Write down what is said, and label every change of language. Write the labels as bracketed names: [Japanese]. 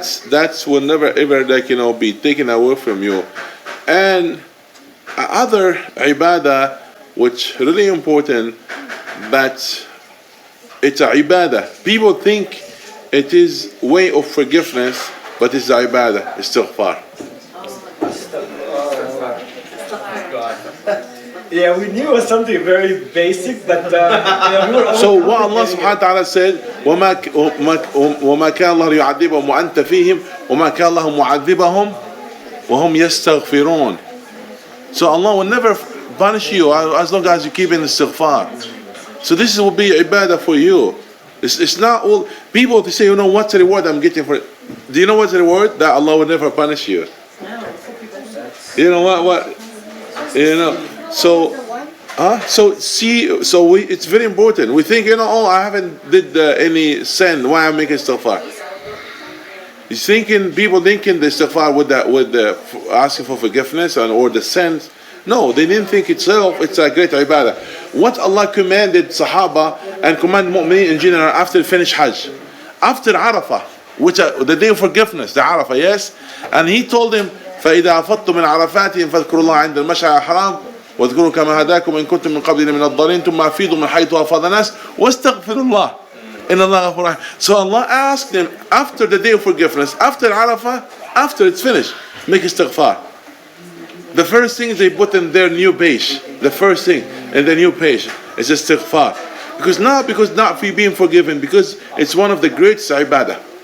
[English] That's will never ever be taken away from you. And other ibadah which really important, that it's a ibadah. People think it is way of forgiveness, but it's a ibadah, istighfar. Yeah, we knew it was something very basic, but we were So what Allah subhanahu wa ta'ala said, [Arabic] وَمَا كَانَ اللَّهُ لِيُعَذِّبَهُمْ وَأَنْتَ فِيهِمْ وَمَا كَانَ اللَّهُ مُعَذِّبَهُمْ وَهُمْ يَسْتَغْفِرُونَ. [English] So Allah will never punish you as long as you keep in istighfar. So this will be ibadah for you. It's not all people to say, what's the reward I'm getting for it? Do you know what's the reward? That Allah will never punish you. You know what? So it's very important. We think, I haven't did any sin. Why I'm making istighfar? People thinking the istighfar with the asking for forgiveness or the sins. No, they didn't think itself. It's a great ibadah. What Allah commanded Sahaba and commanded Mu'mineen in general after they finish Hajj, after Arafah, which the day of forgiveness, the Arafah, yes, and He told them, [Arabic] فإذا أفضتم من عرفات فاذكروا الله عند المشعر الحرام واذكروا كما هداكم إن كنتم من قبل من الضالين ثم أفيضوا من حيث أفاض الناس واستغفروا الله إن الله غفور رحيم. [English] So Allah asked them after the day of forgiveness, after Arafah, after it's finished, make istighfar. The first thing they put in their new page, the first thing in the new page is istighfar. Because not for being forgiven, because it's one of the greatest ibadah.